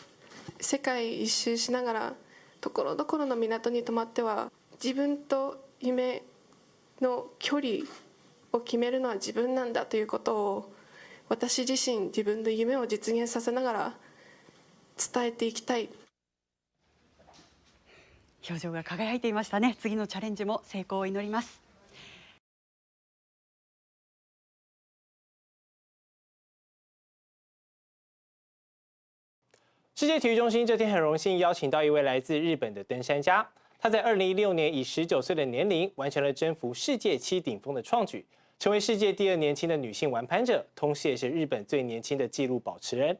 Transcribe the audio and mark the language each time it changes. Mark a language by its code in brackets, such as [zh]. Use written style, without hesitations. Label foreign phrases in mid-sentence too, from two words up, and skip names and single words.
[ja] 世界一周しながらところどころの港に泊まっては、自分と夢の距離を決めるのは自分なんだということを、私自身自分の夢を実現させながら伝えていきたい。表情が輝いていましたね。次のチャレンジも成功を祈ります。 [zh] 世界体育中心这天很荣幸邀请到一位来自日本的登山家，他在2016年以19岁的年龄完成了征服世界7顶峰的创举，成为世界第2年轻的女性玩攀者，同时也是日本最年轻的纪录保持人。